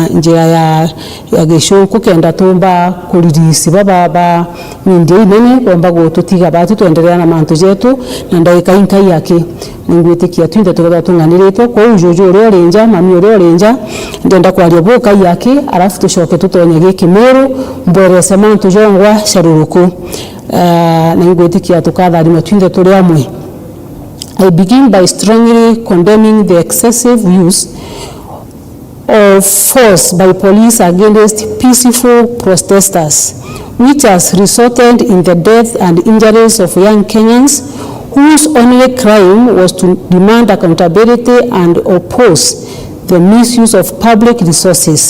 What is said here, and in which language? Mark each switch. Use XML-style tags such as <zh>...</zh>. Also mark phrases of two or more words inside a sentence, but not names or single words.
<mer>njia ya gishuku kenda tumba kuririsi baba media inene kwamba gututiga batu tuendelea na mantu jetu na ndagika inkai yake ningwitikia twinde tugatha tunganiritwo kwa ujojo uri renja mami uri renja ndenda kwaria boka yake arafu tushoke tutonye giki Meru mbere semantu jongwa sharuruku ningwitikia tukatharima twinde turi amwe.</mer> <en>I begin by strongly condemning the excessive use of force by police against peaceful protesters, which has resulted in the death and injuries of young Kenyans whose only crime was to demand accountability and oppose the misuse of public resources.</en>